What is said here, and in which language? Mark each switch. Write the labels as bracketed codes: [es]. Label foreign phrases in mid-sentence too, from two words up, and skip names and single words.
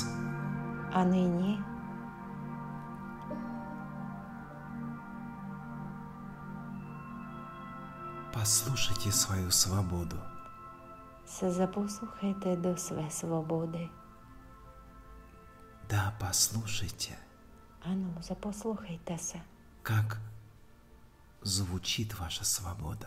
[cs] A nyní [ru] послушайте свою свободу. [cs] se zaposlouchejte do své svobody. [ru] Да, послушайте, [cs] Ano, zaposlouchejte se, [ru] как звучит ваша свобода.